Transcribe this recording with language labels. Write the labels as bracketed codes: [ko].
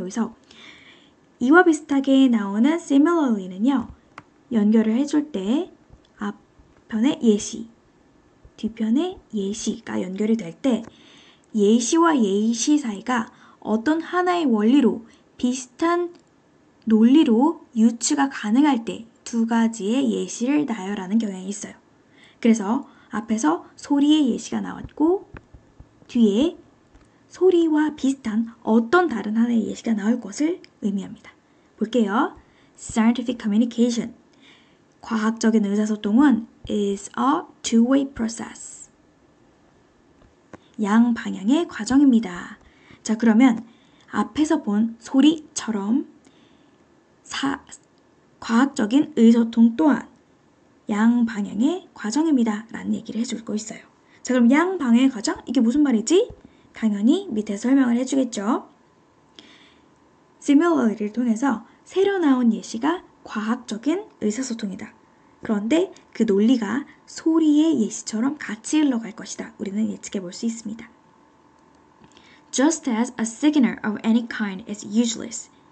[ko] 여기서 이와 비슷하게 나오는 similarly는요, 연결을 해줄 때 앞편에 예시, 뒤편에 예시가 연결이 될 때 예시와 예시 사이가 어떤 하나의 원리로 비슷한 논리로 유추가 가능할 때 두 가지의 예시를 나열하는 경향이 있어요. 그래서 앞에서 소리의 예시가 나왔고 뒤에 소리와 비슷한 어떤 다른 하나의 예시가 나올 것을 의미합니다. [en] 볼게요. Scientific communication. [ko] 과학적인 의사소통은 [en] is a two-way process. [ko] 양방향의 과정입니다. 자, 그러면 앞에서 본 소리처럼 과학적인 의소통 또한 양방향의 과정입니다 라는 얘기를 해줄 거 있어요. 자, 그럼 양방향의 과정? 이게 무슨 말이지? 당연히 밑에 설명을 해주겠죠. similarly를 통해서 새로 나온 예시가 과학적인 의사소통이다. 그런데 그 논리가 소리의 예시처럼 같이 흘러갈 것이다. 우리는 예측해 볼 수 있습니다. [en] Just as a signal of any kind is useless.